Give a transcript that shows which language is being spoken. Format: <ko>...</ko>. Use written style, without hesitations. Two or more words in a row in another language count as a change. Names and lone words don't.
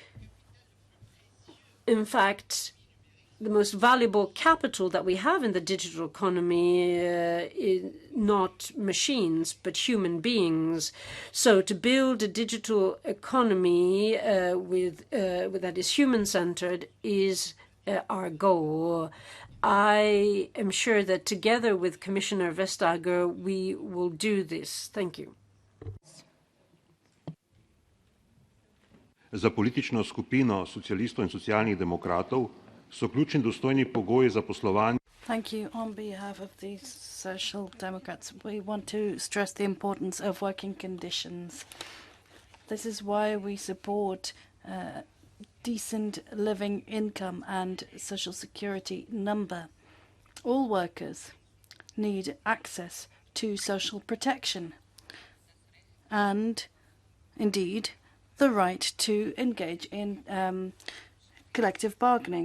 <en>In fact, the most valuable capital that we have in the digital economy is not machines, but human beings. So to build a digital economy that is human-centered is our goal. I am sure that together with Commissioner Vestager, we will do this. Thank you.</en> <sl>Za politično skupino socialistov in socialnih demokratov so ključni dostojni pogoji za poslovanje.</sl> <en>Thank you. On behalf of the Social Democrats, we want to stress the importance of working conditions. This is why we support decent living income and social security number. All workers need access to social protection and, indeed, the right to engage in collective bargaining.</en>